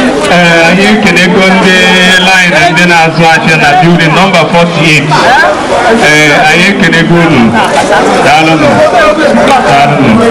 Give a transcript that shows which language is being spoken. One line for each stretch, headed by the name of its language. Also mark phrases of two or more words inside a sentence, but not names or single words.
Igbo: Ee, anyị ekenego ndị line ndị na-azụ ahịa na
English: building number forty-eight.
Igbo: Ee, anyị ekenego unu. Daalụnụ. Daalụnụ.